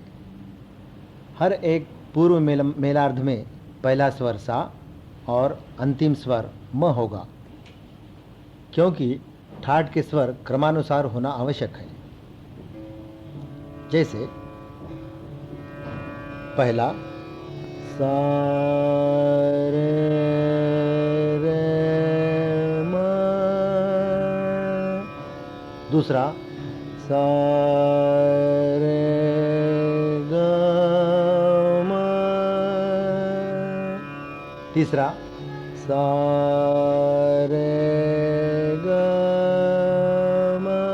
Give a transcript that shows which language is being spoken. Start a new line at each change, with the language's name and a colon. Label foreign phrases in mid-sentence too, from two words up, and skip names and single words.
Hindi: हर एक पूर्व मेलार्ध में पहला स्वर सा और अंतिम स्वर म होगा, क्योंकि ठाट के स्वर क्रमानुसार होना आवश्यक है। जैसे पहला सा रे रे म, दूसरा सा रे ग म, तीसरा सा रे ग म,